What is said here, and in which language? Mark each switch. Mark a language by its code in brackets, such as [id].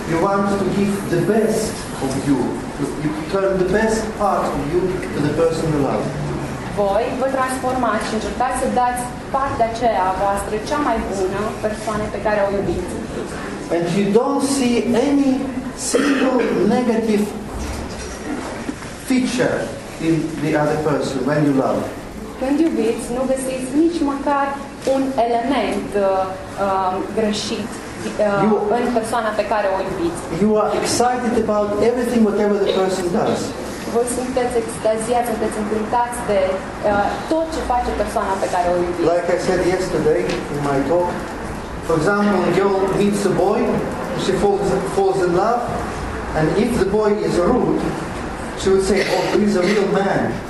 [en] You want to give the best of you. You turn the best part of you to the person you love. [ro] Voi vă transformați și încercați să dați partea aceea a voastră cea mai bună persoane pe care o iubiți. [en] And you don't see any single negative feature in the other person when you love. [ro] Când iubiți, nu găsiți nici măcar un element greșit în persoana pe care o iubiți. [en] You are excited about everything, whatever the person does. [ro] Voi sunteți extaziați, sunteți încântați de tot ce face persoana pe care o iubiți. [en] Like I said yesterday in my talk, for example, a girl meets a boy, she falls in love, and if the boy is rude, she would say, oh, he's a real man.